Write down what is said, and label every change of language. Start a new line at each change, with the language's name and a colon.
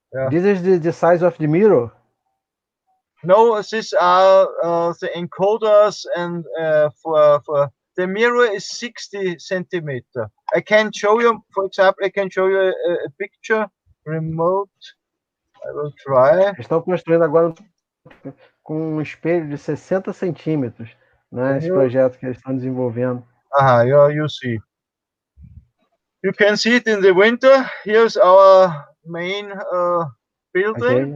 English: This is the size of the mirror. No, these are the encoders, and for the mirror is 60 centimeter. I can show you, for example, I can show you a picture. Remote. I will try.
Portuguese: Estão construindo agora com um espelho de 60 centímetros. Né, esse projeto que eles estão desenvolvendo.
English: You see. You can see it in the winter. Here's our main building,